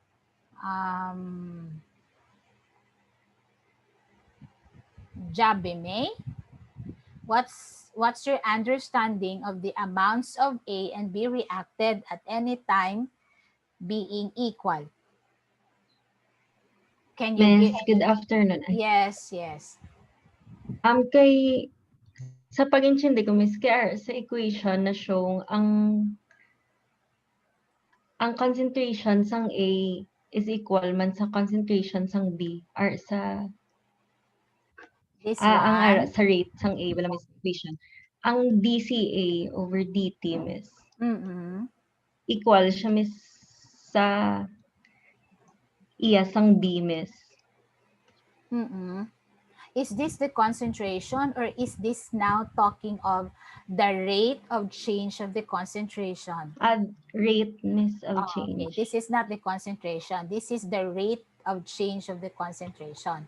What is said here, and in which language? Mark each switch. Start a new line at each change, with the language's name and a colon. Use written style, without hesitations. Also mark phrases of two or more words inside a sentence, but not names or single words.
English: Um, Jabime, what's your understanding of the amounts of A and B reacted at any time being equal? Can you give? Miss, good afternoon. Yes, yes.
Hiligaynon: Kay sa pag-intindi ko, Miss, kaya sa equation na show ang concentration sang A
English: is equal
Hiligaynon: man sa concentration sang B or
English: This
Hiligaynon: ang
English: one.
Hiligaynon: sa rate sang A wala Miss equation. Ang
English: dCA over dt,
Hiligaynon: Miss, Mm-mm. equal siya, Miss, sa iya sang B, Miss. Mm-mm.
English: Is this the concentration or is this now talking of the rate of change of the concentration? Rate, Miss, of Okay, change. this is not the concentration. This is the rate of change of the concentration.